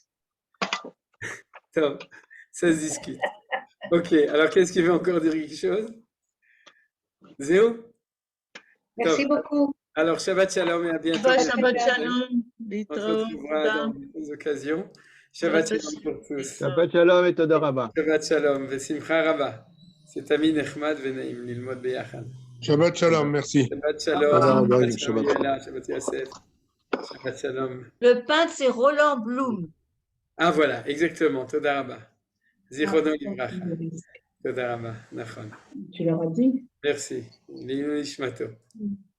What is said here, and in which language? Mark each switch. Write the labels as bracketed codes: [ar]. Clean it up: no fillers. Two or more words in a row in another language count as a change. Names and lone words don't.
[fr] Top. Ça se discute. Ok, alors qu'est-ce qu'il veut encore dire quelque chose? Zéo? Merci beaucoup. Alors, [he] שבת שלום [fr] et à bientôt. [he] שבת שלום. [fr] On se retrouvera dans d'autres occasions. [he] שבת שלום [fr] pour tous. [he] שבת שלום et תודה רבה. שבת שלום ושמחה רבה. C'est עמי נחמד ונעים ללמוד ביחד. שבת שלום, merci. שבת שלום. Shabbat שבת שלום Shalom. Yoela, Shabbat Yosef. שבת שלום. [fr] Le peintre, c'est Roland Blum. Ah voilà, exactement. [he] תודה רבה. זכרונו לברכה. תודה רבה. Nachon. [fr] Tu leur as dit? [he] Merci. לינו נשמתו.